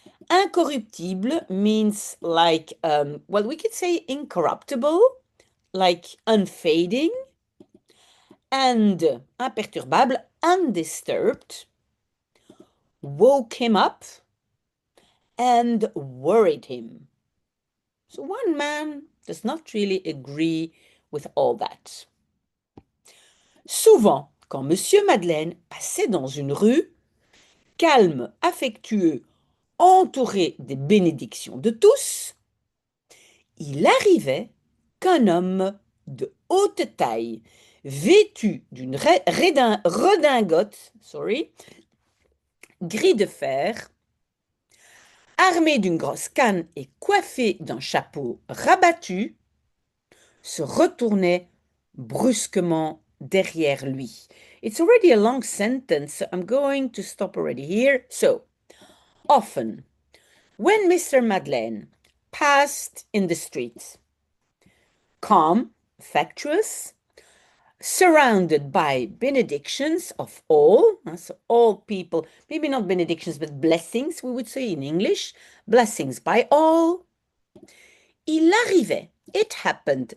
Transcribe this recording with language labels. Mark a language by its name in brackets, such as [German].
[English] Incorruptible means like, well, we could say incorruptible, like unfading, and imperturbable, undisturbed, woke him up and worried him. So one man does not really agree with all that. [French] Souvent, quand Monsieur Madeleine passait dans une rue, calme, affectueux, entouré des bénédictions de tous, il arrivait qu'un homme de haute taille, vêtu d'une redingote, gris de fer, armé d'une grosse canne et coiffé d'un chapeau rabattu, se retournait brusquement derrière lui. [English] It's already a long sentence, so I'm going to stop already here. So, often, when Mr. Madeleine passed in the street, calm, factuous, surrounded by benedictions of all, so all people, maybe not benedictions, but blessings, we would say in English, blessings by all, [French] il arrivait [English] It happened.